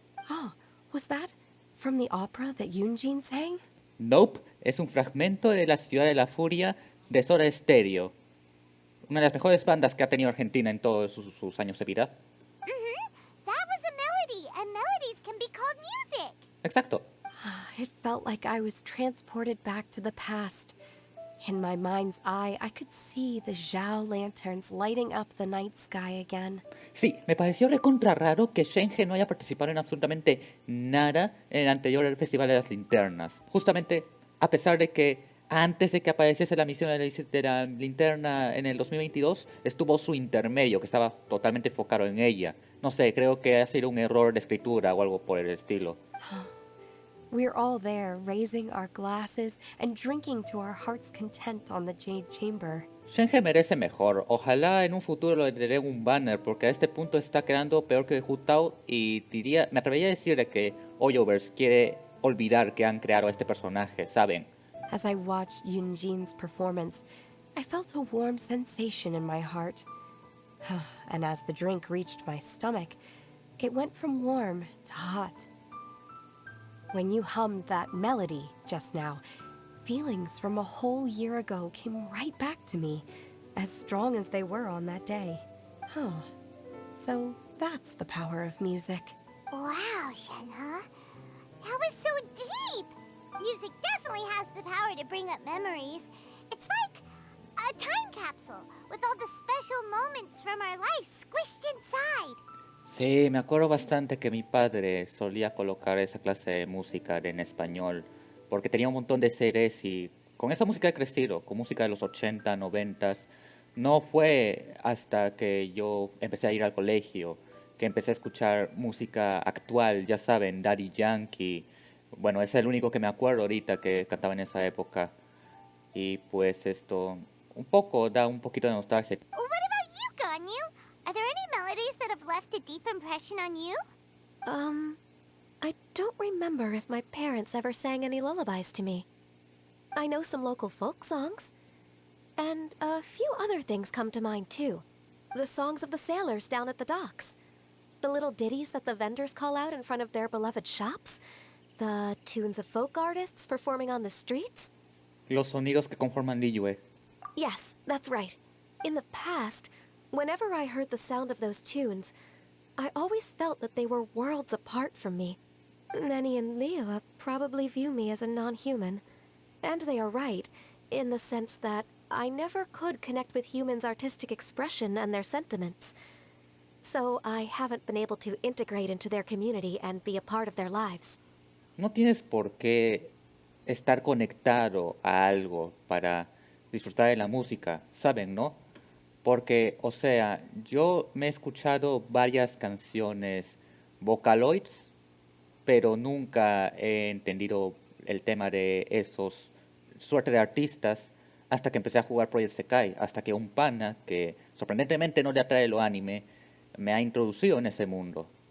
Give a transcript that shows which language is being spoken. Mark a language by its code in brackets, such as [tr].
[en] Oh, was that from the opera that Yunjin sang? [es] Nope, es un fragmento de la ciudad de la furia de Soda Stereo. Una de las mejores bandas que ha tenido Argentina en todos sus años de vida. [en] That was a melody, and melodies can be called music. [es] Exacto. [en] It felt like I was transported back to the past. In my mind's eye, I could see the Zhao lanterns lighting up the night sky again. [es] Sí, me pareció recontra raro que Shenhe no haya participado en absolutamente nada en el anterior Festival de las Linternas. Justamente, a pesar de que antes de que apareciese la misión de la linterna en el 2022, estuvo su intermedio, que estaba totalmente enfocado en ella. No sé, creo que ha sido un error de escritura o algo por el estilo. [en] We're all there, raising our glasses and drinking to our heart's content on the Jade Chamber. [es] Shenhe merece mejor. Ojalá en un futuro le daré un banner, porque a este punto está quedando peor que Hutao y me atrevería a decir que Hoyoverse quiere olvidar que han creado a este personaje, ¿saben? [en] As I watched Yunjin's performance, I felt a warm sensation in my heart. And as the drink reached my stomach, it went from warm to hot. When you hummed that melody just now, feelings from a whole year ago came right back to me, as strong as they were on that day. So that's the power of music. Wow, Shenhe. That was so deep. Music definitely has the power to bring up memories. It's like a time capsule with all the special moments from our lives squished inside. [es] Sí, me acuerdo bastante que mi padre solía colocar esa clase de música en español, porque tenía un montón de CDs y con esa música he crecido, con música de los 80, 90. No fue hasta que yo empecé a ir al colegio que empecé a escuchar música actual, ya saben, Daddy Yankee. Bueno, es el único que me acuerdo ahorita que cantaba en esa época. Y pues esto da un poquito de nostalgia. [en] What about you, Ganyu? Are there any melodies that have left a deep impression on you? I don't remember if my parents ever sang any lullabies to me. I know some local folk songs. And a few other things come to mind, too. The songs of the sailors down at the docks. The little ditties that the vendors call out in front of their beloved shops. The tunes of folk artists performing on the streets. [es] Los sonidos que conforman Liyue. [en] Yes, that's right. In the past, whenever I heard the sound of those tunes, I always felt that they were worlds apart from me. Nenny and Liyue probably view me as a non-human. And they are right, in the sense that I never could connect with humans' artistic expression and their sentiments. So I haven't been able to integrate into their community and be a part of their lives. [es] No tienes por qué estar conectado a algo para disfrutar de la música, ¿saben, no? Porque, o sea, yo me he escuchado varias canciones Vocaloids, pero nunca he entendido el tema de esos suerte de artistas hasta que empecé a jugar PJSK, hasta que un pana que sorprendentemente no le atrae lo anime me ha introducido en ese mundo.